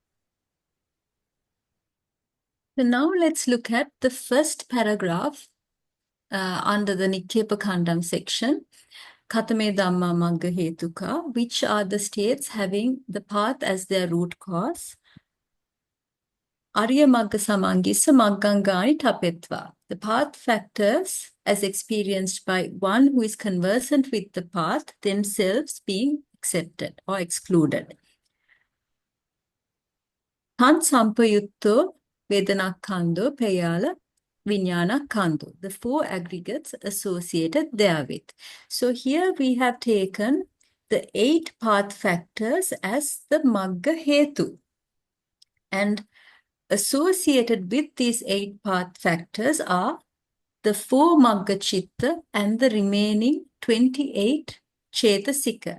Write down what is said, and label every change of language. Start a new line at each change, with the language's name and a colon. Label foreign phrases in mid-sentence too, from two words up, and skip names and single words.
English: So now let's look at the first paragraph under the Nikkepakandam section,
Pali: Katame Dhamma Maggahetukā,
English: which are the states having the path as their root cause.
Pali: Ariya Magga Samangissa Maggārammaṇa Tika.
English: The path factors as experienced by one who is conversant with the path themselves being accepted or excluded.
Pali: Tan sampayutto vedanakkhando peyala viññānakkhandho,
English: the four aggregates associated therewith. So here we have taken the 8 path factors as the Maggahetu. And associated with these 8 path factors are the 4 Maggachitta and the remaining 28 Cetasika.